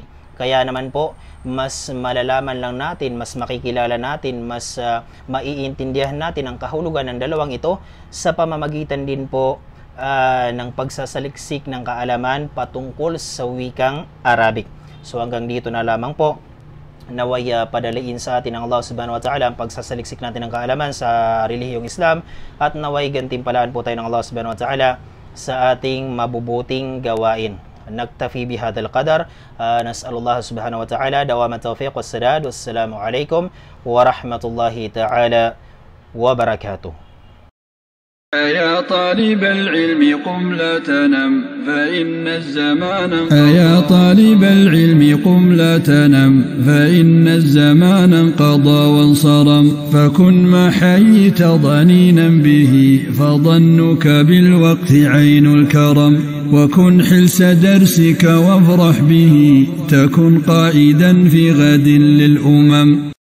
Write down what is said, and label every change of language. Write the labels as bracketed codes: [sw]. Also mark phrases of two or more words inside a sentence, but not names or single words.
[tl] Kaya naman po, mas malalaman lang natin, mas makikilala natin, mas maiintindihan natin ang kahulugan ng dalawang ito sa pamamagitan din po ng pagsasaliksik ng kaalaman patungkol sa wikang Arabic. So hanggang dito na lamang po. Naway padaliin sa atin ng Allah [ar] سبحانه وتعالى [tl] ang pagsasaliksik natin ng kaalaman sa relihiyong Islam, at naway gantimpalaan po tayo ng Allah [ar] سبحانه وتعالى [tl] sa ating mabubuting gawain. [ar] نكتفي بهذا القدر. نسأل الله سبحانه وتعالى دوام التوفيق والسداد. والسلام عليكم ورحمة الله تعالى وبركاته. يا طالب العلم قم لا تنم فإن الزمان انقضى وانصرم فكن ما حييت ضنينا به فظنك بالوقت عين الكرم وكن حلس درسك وافرح به تكن قائدا في غد للأمم.